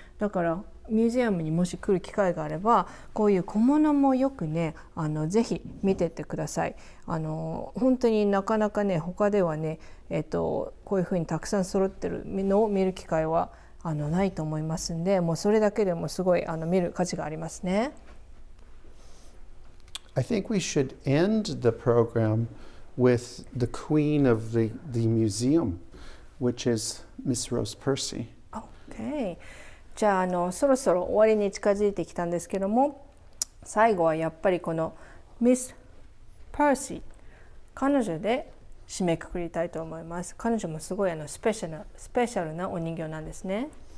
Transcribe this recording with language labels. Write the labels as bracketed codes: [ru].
[ja] だからミュージアムにもし来る機会があればこういう小物もよくねぜひ見てってください。本当になかなかね他ではね、こういう風にたくさん揃ってるのを見る機会はないと思いますんで、もうそれだけでもすごい見る価値がありますね。 [en] I think we should end the program with the queen of the museum, which is Miss Rose Percy. Okay. [ja] じゃあそろそろ終わりに近づいてきたんですけども、最後はやっぱりこのミス・パーシー、彼女で締めくくりたいと思います。彼女もすごいスペシャルなお人形なんですね。